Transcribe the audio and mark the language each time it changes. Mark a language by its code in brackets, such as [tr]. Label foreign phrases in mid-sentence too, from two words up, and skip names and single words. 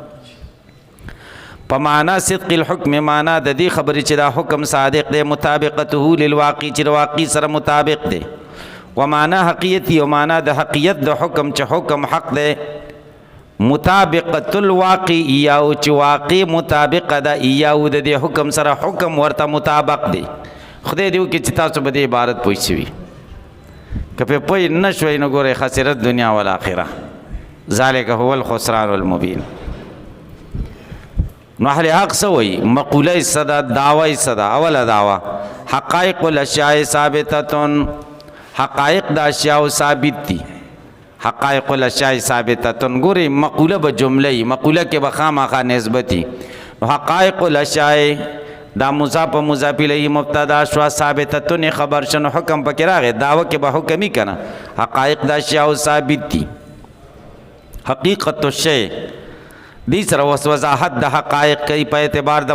[ps] په معنا [ar] صدق الحکم [ps] معنا د دې خبرې چې دا حکم صادق دی [ar] مطابقته للواقع [ps] چې د واقع سره مطابق دی و معنا حقیقي او معنا د حقیقت د حکم چې حکم حق دی [ar] مطابقت الواقع [ps] او چې واقع مطابق ده او د دې حکم سره حکم ورته مطابق دی خدای دې وکړي چې تاسو به دې عبارت پوه شئ که په پوه نه شوئ نو ګورئ [ar] خسرت دنیا والآخره ذلک هو الخسران المبین [ps] نو اهل حق څه وایي مقوله یې څه ده دعوه یې څه ده اوله دعوه [ar] حقایق الاشیاء ثابتتون [ps] حقایق د اشیاء ثابت دي [ar] حقایق الاشیاء ثابتتون [ps] ګورئ مقوله به جمله مقوله کې به خامخا نسبتي [ar] حقایق الاشیاء [ps] دا مضاف مضاف الیه مبتدا شو ثابتتون خبر شنو حکم پکې راغی دعوه کې به حکمی کنه حقایق د اشیاء ثابت دي [ar] حقیقت الشیء [ps] دې سره وضاحت د حقایق کوي په اعتبار د